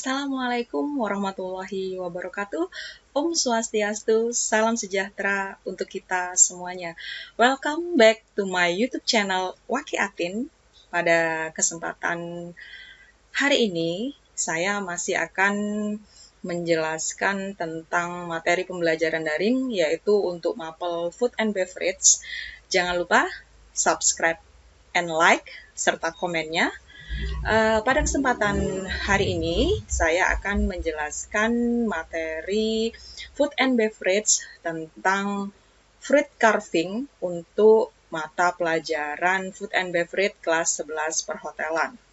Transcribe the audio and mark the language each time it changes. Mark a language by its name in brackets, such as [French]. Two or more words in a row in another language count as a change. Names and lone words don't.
[Arabic] السلام عليكم ورحمة الله وبركاته. [Balinese] Om Swastiastu, [Indonesian] salam sejahtera untuk kita semuanya. [English] Welcome back to my YouTube channel Waki Atin. [Indonesian] Pada kesempatan hari ini, saya masih akan menjelaskan tentang materi pembelajaran daring, yaitu untuk mapel [English] Food and Beverage. [Indonesian] Jangan lupa [English] subscribe and like, [Indonesian] serta komennya. Pada kesempatan hari ini, saya akan menjelaskan materi [English] Food and Beverage [Indonesian] tentang [English] fruit carving [Indonesian] untuk mata pelajaran [English] Food and Beverage [Indonesian] kelas 11 perhotelan.